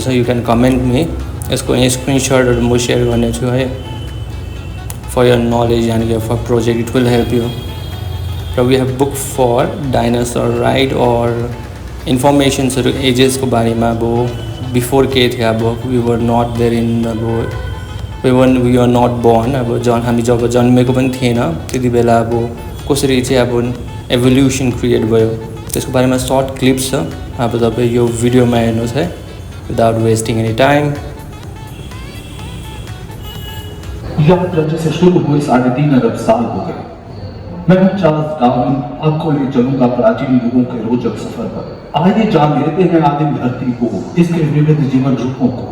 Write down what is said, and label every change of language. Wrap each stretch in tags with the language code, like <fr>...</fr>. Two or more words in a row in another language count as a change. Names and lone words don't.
<en>you can comment me,</en> <ne>यसको यहाँ स्क्रिनसटहरू म सेयर गर्नेछु है,</ne> <en>for your knowledge</en> <hi>यानि कि</hi> <en>for project it will help you. र we have book for dinosaur ride और</en> <ne>इन्फर्मेसन्सहरू एजेसको बारेमा।</ne> <en>अब बिफोर</en> <ne>के थियो,</ne> <en>अब we were not there in, अब we are not born,</en> <ne>अब हामी जब जन्मेको पनि थिएन त्यति बेला अब कसरी चाहिँ अब एभोल्युसन क्रिएट भयो त्यसको बारेमा</ne> <en>short clips</en> <ne>छ। अब तपाईँ यो भिडियोमा हेर्नुहोस् है,</ne> <en>without wasting any time.</en> <hi>यात्रा जैसे शुरू हुए 3.5 अरब साल हो गए। मैं चार्ल्स डार्विन आपको ले चलूंगा प्राचीन युगों के रोचक सफर पर। आइए जान लेते हैं आदिम धरती को, इसके विविध जीवन रूपों को।</hi>